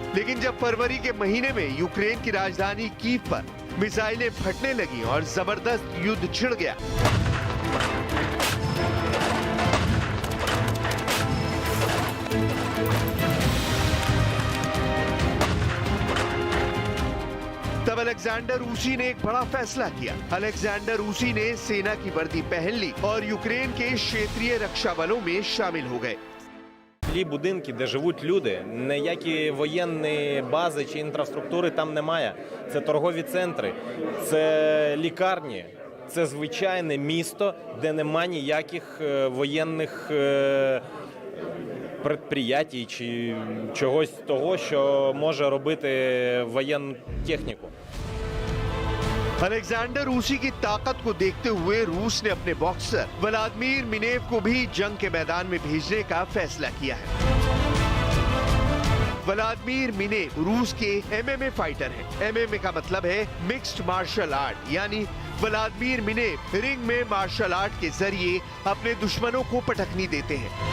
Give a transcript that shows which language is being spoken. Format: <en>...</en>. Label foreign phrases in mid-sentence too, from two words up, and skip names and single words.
<hi>लेकिन जब फरवरी के महीने में यूक्रेन की राजधानी कीव पर मिसाइलें फटने लगी और जबरदस्त युद्ध छिड़ गया, तब अलेक्जेंडर ऊसी ने एक बड़ा फैसला किया। अलेक्जेंडर ऊसी ने सेना की वर्दी पहन ली और यूक्रेन के क्षेत्रीय रक्षा बलों में शामिल हो गए।</hi> <uk>Ті будинки, де живуть люди, ніякі воєнні бази чи інфраструктури там немає. Це торгові центри, це лікарні, це звичайне місто, де нема ніяких воєнних предприятій чи чогось того, що може робити воєнну техніку.</uk> <hi>अलेक्जेंडर ऊसी की ताकत को देखते हुए रूस ने अपने बॉक्सर व्लादिमीर मिनेव को भी जंग के मैदान में भेजने का फैसला किया है। व्लादिमीर मिनेव रूस के</hi> <en>MMA fighter</en> <hi>हैं। एमएमए का मतलब है</hi> <en>mixed martial art,</en> <hi>यानी व्लादिमीर मिनेव रिंग में</hi> <en>martial art</en> <hi>के जरिए अपने दुश्मनों को पटखनी देते हैं।</hi>